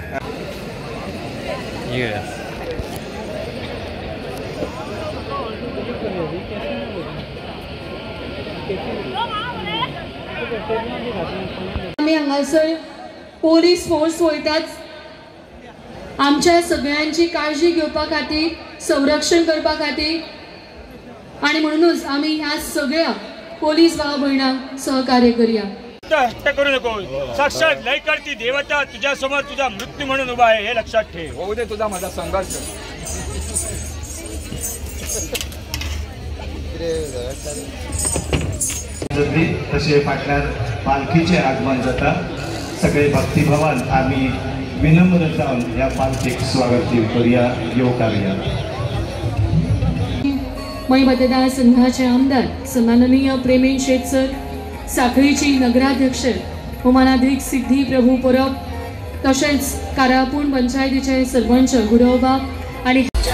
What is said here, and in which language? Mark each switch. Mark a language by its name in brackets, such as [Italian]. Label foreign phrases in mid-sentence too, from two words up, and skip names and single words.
[Konkani] आमी हांगासर पोलीस फोर्स वयतात आमच्या सगळ्यांची काळजी घेवपा खातीर, संरक्षण करपा खातीर आणि म्हणूनच आम्ही ह्या सगळ्या पोलीस भाव भयणांक सहकार्य करूया. [Marathi] हट्ट करू नको. साक्षात लय करती देवता तुझ्या समोर तुझा मृत्यू म्हणून उभा आहे हे लक्षात ठेव. होऊ दे तुझा माझा संघर्ष. [Konkani] तसे फाटल्यार पालखीचे आगमन जाता. सगळे भक्तिभावान आम्ही विनम्र जावन ह्या पालखीक स्वागत करूया. येवकार या. मय मतदारसंघाचे आमदार सन्माननीय प्रेमेश शेट सर, साखळीची नगराध्यक्ष होमानाद्रिक सिद्धी प्रभू परब, तसेच कारापूण पंचायतीचे सरपंच गुरवबाब आणि